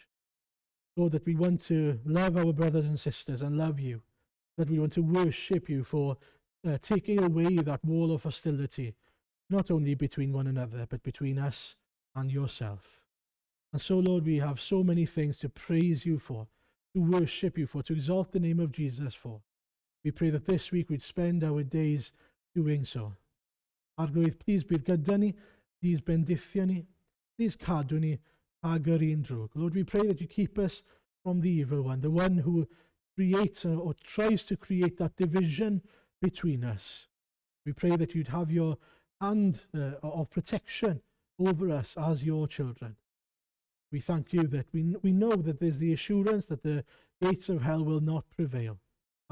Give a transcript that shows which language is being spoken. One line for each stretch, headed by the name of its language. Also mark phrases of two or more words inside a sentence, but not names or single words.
English: Lord, that we want to love our brothers and sisters and love you, that we want to worship you for taking away that wall of hostility, not only between one another, but between us and yourself. And so, Lord, we have so many things to praise you for, to worship you for, to exalt the name of Jesus for. We pray that this week we'd spend our days doing so.
Welsh: Arglwydd, please bydd gyda ni, please bendithio ni, please cadw ni ag yr un drwg.
English: Lord, we pray that you keep us from the evil one, the one who creates or tries to create that division between us. We pray that you'd have your hand of protection over us as your children. We thank you that we know that there's the assurance that the gates of hell will not prevail.